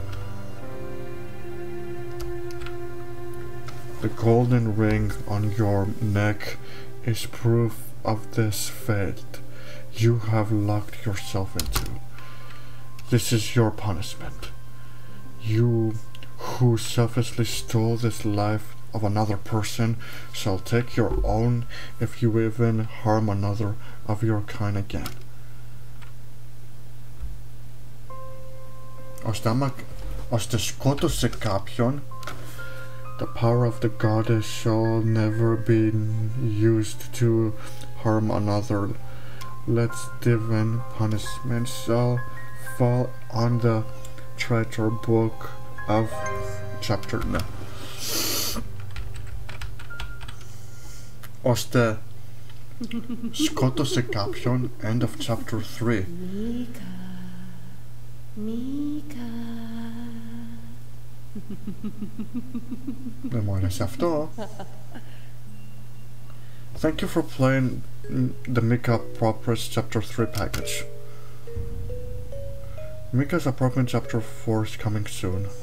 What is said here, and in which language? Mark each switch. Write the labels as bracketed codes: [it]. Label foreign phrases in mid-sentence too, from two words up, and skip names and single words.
[en] The golden ring on your neck is proof of this fate you have locked yourself into. This is your punishment. You who selfishly stole this life of another person shall take your own if you even harm another of your kind again. [el] Ώστε σκότωσε κάποιον, [en] the power of the goddess shall never be used to harm another. Let divine punishment shall fall on the traitor book of chapter 9. [el] Ώστε σκότωσε κάποιον, [en] end of chapter 3. [el] Mica. Δεν μου άρεσε αυτό. [en] Thank you for playing the Mica Apoptosis chapter 3 package. Mica's Apoptosis chapter 4 is coming soon.